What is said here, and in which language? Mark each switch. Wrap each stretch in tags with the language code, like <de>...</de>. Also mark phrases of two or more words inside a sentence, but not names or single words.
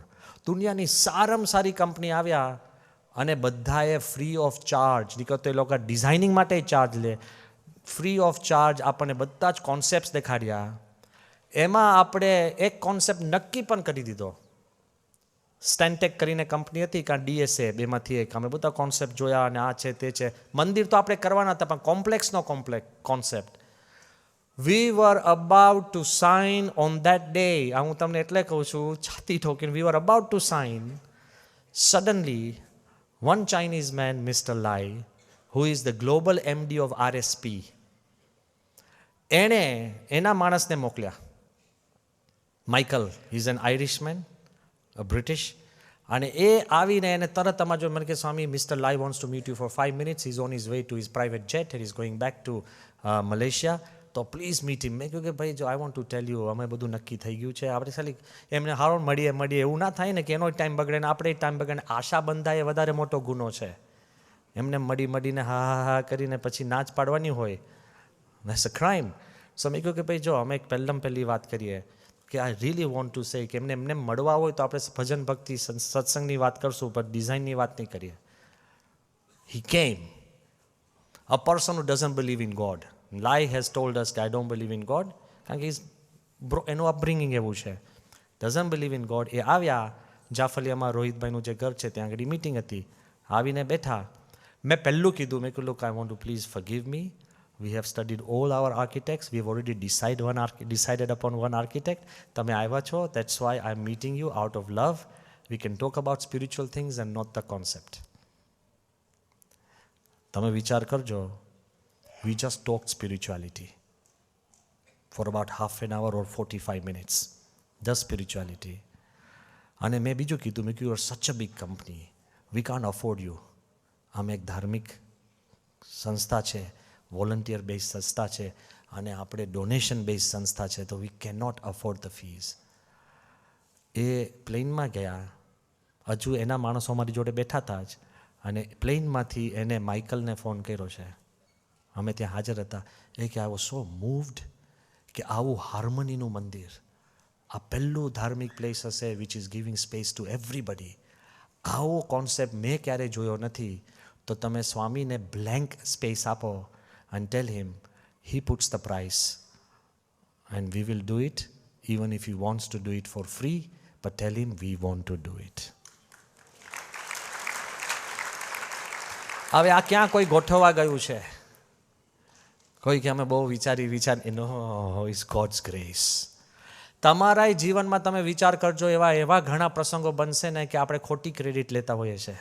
<gu>દુનિયાની સારામાં સારી કંપની આવ્યા અને બધાએ</gu> <en>free of charge,</en> <gu>નીકળતો એ લોકો ડિઝાઇનિંગ માટે ચાર્જ લે,</gu> <en>free of charge</en> <gu>આપણને બધા જ કોન્સેપ્ટ દેખાડ્યા. એમાં આપણે એક કોન્સેપ્ટ નક્કી પણ કરી દીધો. સ્ટેન્ટેક કરીને કંપની હતી, કાં DSA, બેમાંથી એક. અમે બધા કોન્સેપ્ટ જોયા અને આ છે તે છે. મંદિર તો આપણે કરવાના હતા પણ કોમ્પ્લેક્સનો કોન્સેપ્ટ.</gu> <en>We were about to sign on that day.</en> <gu>હું તમને એટલે કહું છું છાતી ઠોકીને,</gu> <en>we were about to sign. Suddenly, one Chinese man, Mr. Lai, who is the global MD of RSP,</en> <gu>એણે એના માણસને મોકલ્યા. માઇકલ,</gu> <en>he is an Irishman, a British.</en> <gu>અને એ આવીને એને તરત અમારે જો મને કે સ્વામી મિસ્ટર લાઈ</gu> <en>wants to meet you for 5 minutes. He's on his way to his private jet and he's going back to Malaysia.</en> <gu>તો તો</gu> <en>please meet him.</en> <gu>મેં કહ્યું કે ભાઈ જો</gu> <en>I want to tell you,</en> <gu>અમે બધું નક્કી થઈ ગયું છે, આપણે ખાલી એમને હારો મળીએ એવું ના થાય ને કે એનો ટાઈમ બગડે ને આપણે ટાઈમ બગડે. આશા બંધાય એ વધારે મોટો ગુનો છે. એમને મળીને હા કરીને પછી નાચ પાડવાની હોય,</gu> <en>that's a crime.</en> <gu>સો મેં કહ્યું કે ભાઈ જો અમે પહેલી વાત કરીએ કે</gu> <en>I really want to say</en> <gu>કે એમને મળવા હોય તો આપણે ભજન ભક્તિ સત્સંગની વાત કરશું, પણ ડિઝાઇનની વાત નહીં કરીએ.</gu> <en>He came. A person who doesn't believe in God. Lie has told us that I don't believe in God.</en> <gu>કારણ કે એનું અપબ્રિંગિંગ એવું છે.</gu> <en>Doesn't believe in God.</en> <gu>એ આવ્યા જાફલિયામાં, રોહિતભાઈનું જે ઘર છે ત્યાં આગળ મીટિંગ હતી, આવીને બેઠા. મેં પહેલું કીધું, મેં કહ્યું</gu> <en>look, I want to please forgive me. We have studied all our architects. We have already decided upon one architect.</en> <gu>તમે આવ્યા છો,</gu> <en>that's why I'm meeting you out of love. We can talk about spiritual things and not the concept.</en> <gu>તમે વિચાર કરજો,</gu> <en>we just talked spirituality for about half an hour or 45 minutes. Just spirituality.</en> <gu>અને મેં બીજું કીધું, મેં કહ્યું,</gu> <en>you are such a big company. We can't afford you.</en> <gu>અમે એક ધાર્મિક સંસ્થા છે,</gu> <en>volunteer base</en> <gu>સંસ્થા છે, અને આપણે</gu> <en>donation base</en> <gu>સંસ્થા છે, તો</gu> <en>we can not afford the fees.</en> <gu>એ પ્લેનમાં ગયા, હજુ એના માણસો અમારી જોડે બેઠા હતા જ, અને પ્લેનમાંથી એને માઇકલને ફોન કર્યો છે, અમે ત્યાં હાજર હતા. એ કે</gu> <en>I was so moved</en> <gu>કે આવું હાર્મનીનું મંદિર, આ પહેલું ધાર્મિક પ્લેસ હશે</gu> <en>which is giving space to everybody.</en> <gu>આવો કોન્સેપ્ટ મેં ક્યારેય જોયો નથી. તો તમે સ્વામીને બ્લેન્ક સ્પેસ આપો</gu> <en>and tell him he puts the price and we will do it even if he wants to do it for free, but tell him we want to do it.</en> <gu>હવે આ ક્યાં કોઈ ગોઠવવા ગયું છે? કોઈ કે અમે બહુ વિચાર નો,</gu> <en>it's God's grace.</en> <gu>તમારા જીવનમાં તમે વિચાર કરજો, એવા ઘણા પ્રસંગો બનશે ને કે આપણે ખોટી ક્રેડિટ લેતા હોઈએ છીએ.</gu>